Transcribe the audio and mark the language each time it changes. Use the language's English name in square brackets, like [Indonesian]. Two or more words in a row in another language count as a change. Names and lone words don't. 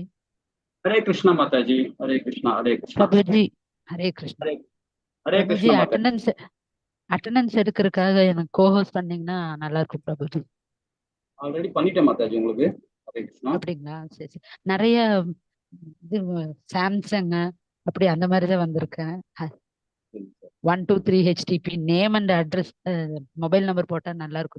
[Hindi] हरे कृष्णा माता जी, हरे कृष्णा, हरे कृष्णा। प्रभु जी, हरे कृष्ण। हरे हरे प्रभु जी, कृष्णा माता जी। [Tamil] அட்டண்டன்ஸ் எடுக்கிறதுக்காக எனக்கு கோஹோஸ்ட் பண்ணீங்கன்னா நல்லா இருக்கும் பிரபு ஜி. ஆல்ரெடி பண்ணிட்டேன் மாதாஜி உங்களுக்கு. [Hindi] हरे कृष्णा. [Tamil] அப்படிங்களா? சரி சரி. நிறைய இது சாம்சங் அப்படி அந்த மாதிரி தான் வந்திருக்கேன். சரி சார். 123 [English] HDP name and address mobile number [Tamil] போட்டா நல்லா இருக்கும்.